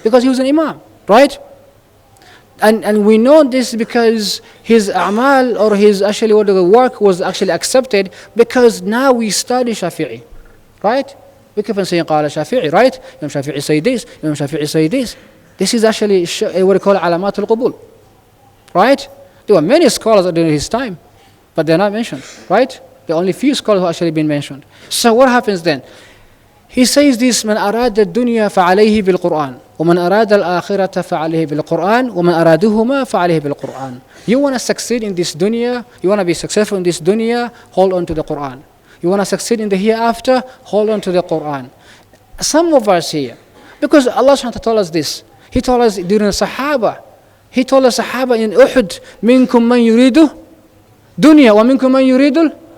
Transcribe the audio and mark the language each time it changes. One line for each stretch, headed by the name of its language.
English: Because he was an imam, right? And we know this because his a'mal, or his actually what the work was actually accepted, because now we study Shafi'i, right? We keep on saying قال Shafi'i, right? Imam Shafi'i say this, Imam Shafi'i say this. This is actually what we call alamat al-qubul, right? There were many scholars during his time, but they're not mentioned, right? There are only few scholars who actually been mentioned. So what happens then? He says this:
Arabic: من أراد الدنيا فعليه بالقرآن ومن أراد الآخرة فعليه بالقرآن ومن أرادهما فعليه بالقرآن.
English: You want to succeed in this dunya, you want to be successful in this dunya, hold on to the Quran. You want to succeed in the hereafter, hold on to the Quran. Some of us here, because Allah subhanahu wa ta'ala told us this. He told us during the Sahaba. He told the Sahaba in Uhud,
Arabic: منكم من يريد dunya ومنكم من يريد.